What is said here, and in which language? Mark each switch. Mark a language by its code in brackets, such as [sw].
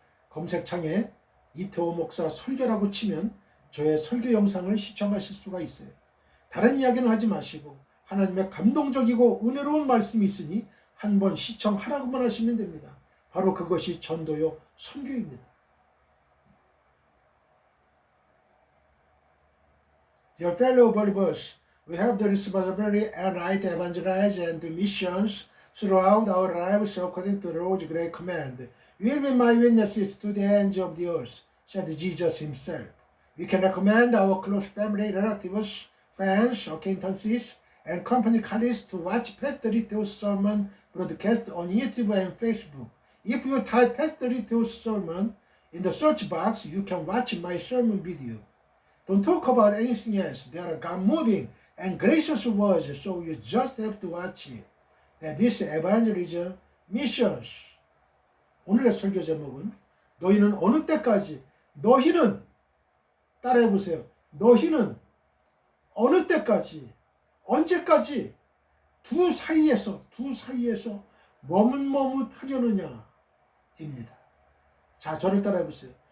[ko] 검색창에 이태호 목사 설교라고 치면 저의 설교 영상을 시청하실 수가 있어요. 다른 이야기는 하지 마시고 하나님의 감동적이고 은혜로운 말씀이 있으니 한번 시청하라고만 하시면 됩니다. 바로 그것이 전도요 선교입니다. [en] Dear fellow believers, we have the responsibility and right to evangelize and do missions throughout our lives according to the Lord's great command. You will be my witnesses to the ends of the earth, said Jesus himself. We can recommend our close family, relatives, friends, acquaintances, and company colleagues to watch Pastor Rito's sermon broadcast on YouTube and Facebook. If you type Pastor Rito's sermon in the search box, you can watch my sermon video. Don't talk about anything else. There are God-moving and gracious words, so you just have to watch it. That is evangelism missions. [ko] 오늘의 설교 제목은 너희는 어느 때까지 너희는 따라해보세요. 너희는 어느 때까지 언제까지 두 사이에서 머뭇머뭇하려느냐 입니다. 자, 저를 따라해보세요.